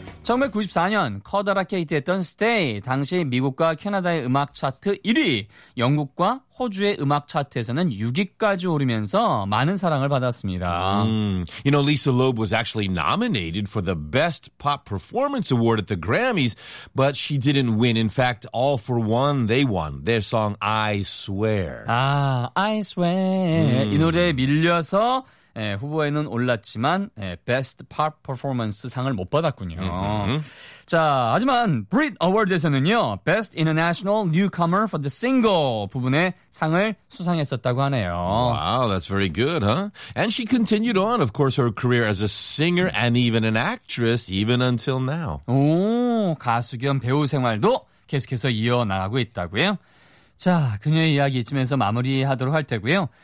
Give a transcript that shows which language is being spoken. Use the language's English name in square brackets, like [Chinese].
[Korean] 1994년 커다랗게 히트했던 Stay 당시 미국과 캐나다의 음악 차트 1위, 영국과 호주의 음악 차트에서는 6위까지 오르면서 많은 사랑을 받았습니다. [English] You know, Lisa Loeb was actually nominated for the Best Pop Performance Award at the Grammys, but she didn't win. In fact, All for One, they won. Their song I Swear. [Korean] 아, [English] I Swear. [Korean] 이 노래에 밀려서 예, 후보에는 올랐지만 예, Best Pop Performance 상을 못 받았군요. Mm-hmm. 자, 하지만 Brit Award에서는요 Best International Newcomer for the Single 부분에 상을 수상했었다고 하네요. [English] Wow, that's very good, huh? And she continued on, of course, her career as a singer and even an actress even until now. [Korean] 오, 가수 겸 배우 생활도 계속해서 이어나가고 있다고요? 자, 그녀의 이야기 이쯤에서 마무리하도록 할 테고요.